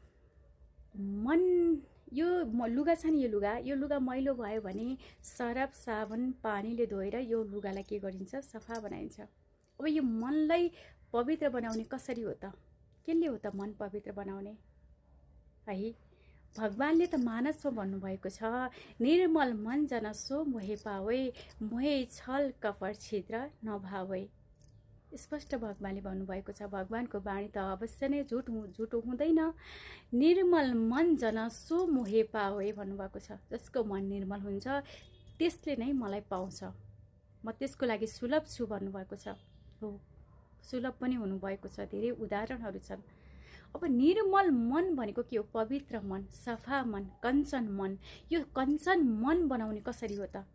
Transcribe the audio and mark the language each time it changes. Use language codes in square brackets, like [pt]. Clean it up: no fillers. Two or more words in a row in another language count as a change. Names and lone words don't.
[ne] मन यो लुगा छ नि, यो लुगा मैलो भयो भने सरफ साबुन पानीले धोएर यो लुगालाई के गरिन्छ, सफा बनाइन्छ। अब यो मनलाई पवित्र बनाउने कसरी हो त? केले हो त मन पवित्र बनाउने है? भगवानले त मानसमा भन्नुभएको छ, [awa] निर्मल मन जनसो मोहे पावे, मोहे छल कपट छिद्र नभावे। [ne] स्पष्ट भगवानले भन्नुभएको छ। भगवानको बाणी त अवश्य नै झुटो हुँदैन। [awa] निर्मल मन जनसो मोहे पावे [ne] भन्नुभएको छ। जसको मन निर्मल हुन्छ त्यसले नै मलाई पाउँछ, म त्यसको लागि सुलभ छु भन्नुभएको छ। हो, सुलभ पनि हुनुभएको छ। धेरै उदाहरणहरू छन्। अब निर्मल मन भनेको के हो? पवित्र मन, सफा मन, कञ्चन मन। यो कञ्चन मन बनाउने कसरी हो त?